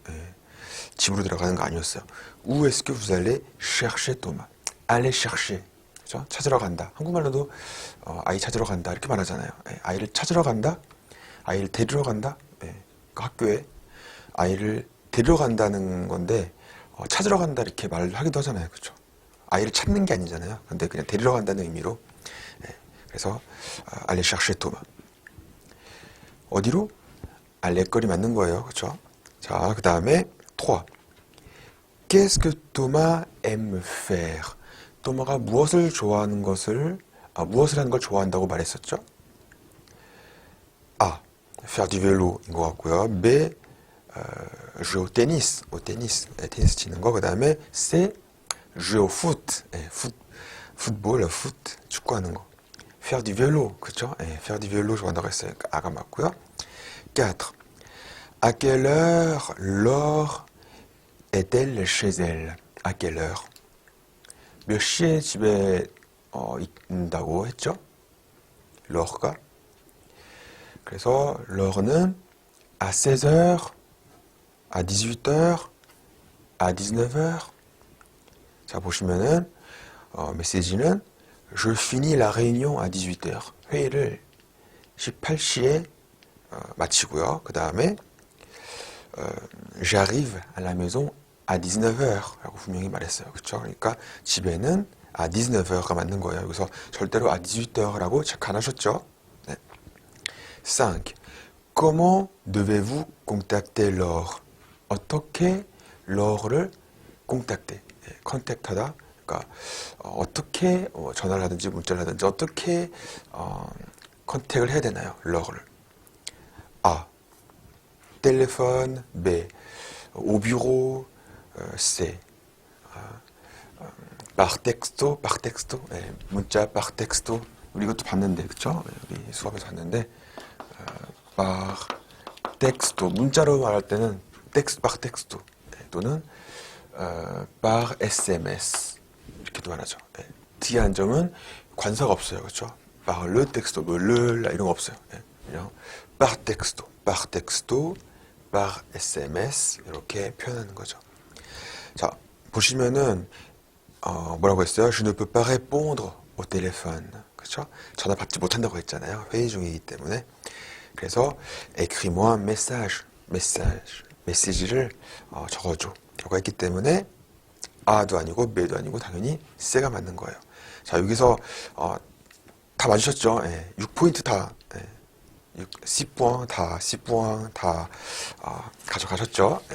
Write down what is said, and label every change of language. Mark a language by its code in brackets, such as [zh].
[ko] 예, 집으로 들어가는 거 아니었어요. [fr] Où est-ce que vous allez chercher Thomas? aller chercher. [ko] 그죠? 찾으러 간다. 한국말로도 아이 찾으러 간다 이렇게 말하잖아요. 예, 아이를 찾으러 간다. 아이를 데리러 간다. 예, 그 학교에 아이를 데리러 간다는 건데 찾으러 간다 이렇게 말하기도 하잖아요. 그렇죠? 아이를 찾는 게 아니잖아요. 근데 그냥 데리러 간다는 의미로. 예, 그래서 [fr] aller chercher Thomas. [ko] 어디로? 알레거리 맞는 거예요. 그렇죠? 자, 그 다음에 3. [fr] Qu'est-ce que Thomas aime faire? [ko] 토마가 무엇을 좋아하는 것을 무엇을 하는 걸 좋아한다고 말했었죠? A. [fr] faire du vélo [ko] 인 것 같고요. [fr] B. jouer au tennis. [ko] 테니스 치는 거. 그 다음에 C. jouer au foot. football, foot, 축구하는 거. [fr] faire du vélo, [ko] 그렇죠? [fr] faire du vélo [ko] 좋아한다고 했으니까 A가 맞고요. 4. [fr] À quelle heure Laure est-elle chez elle? À quelle heure? [ko] 몇 시에 집에 있다고 했죠? Laure가. 그래서 Laure는 [fr] à 16h, à 18h, à 19h. [ko] 자, 보시면은 메시지는 [fr] Je finis la réunion à 18h. [ko] 회의를 18시에 마치고요. 그 다음에 [fr] J'arrive à la maison à 19h [ko] 라고 분명히 말했어요. 그렇죠? 그러니까 집에는 [fr] à 19h [ko] 가 맞는 거예요. 여기서 절대로 [fr] à 18h [ko] 라고 체크 안 하셨죠? [fr] 네. 5. Comment devez-vous contacter Laure? [ko] 어떻게 Laure를 contacter, 컨택하다. 그러니까 어떻게 전화를 하든지 문자를 하든지 어떻게 컨택을 해야 되나요? [fr] Laure를. A. téléphone. B. au bureau. C. par texto. [ko] 문자 [fr] par texto. [ko] 우리 이것도 봤는데, 그쵸? 우리 수업에서 봤는데, [fr] par texto. [ko] 문자로 말할 때는 [fr] par texto. [ko] 또는 [fr] par SMS. [ko] 이렇게도 말하죠. 뒤에 한 점은 관사가 없어요. 그쵸? [fr] par le texto, [ko] 뭐, 이런 거 없어요. 그냥 [fr] par texto, par SMS. [ko] 이렇게 표현하는 거죠. 자, 보시면은 뭐라고 했어요? [fr] Je ne peux pas répondre au téléphone. [ko] 그렇죠? 전화 받지 못한다고 했잖아요. 회의 중이기 때문에. 그래서 [fr] écris-moi un [ko] 메시지를 적어줘. 라고 했기 때문에 A도 아니고 B도 아니고 당연히 C가 맞는 거예요. 자, 여기서 다 맞으셨죠? 6포인트 다 10포항 다 가져가셨죠?